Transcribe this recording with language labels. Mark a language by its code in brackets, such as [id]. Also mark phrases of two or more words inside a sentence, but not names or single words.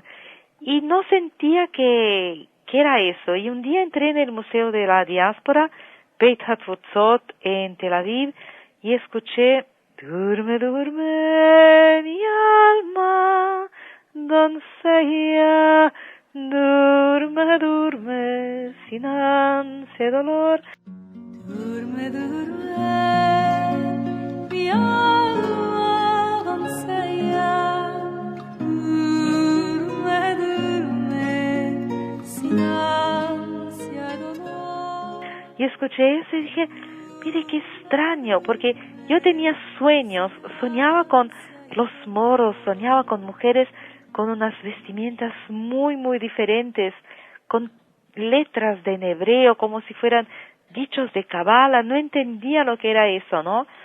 [es] Y no sentía que era eso. Y un día entré en el Museo de la Diáspora, Beit HaTfutzot, en Tel Aviv, y escuché: [lad] Durme, durme, mi alma, doncella, durme, durme, sin ansia dolor. Durme, durme, mi alma, doncella, durme, durme, sin ansia dolor. [es] Y escuché eso y dije: mire qué extraño, porque yo tenía sueños, soñaba con los moros, soñaba con mujeres con unas vestimentas muy, muy diferentes, con letras en hebreo, como si fueran dichos de Kabbalah, no entendía lo que era eso, ¿no?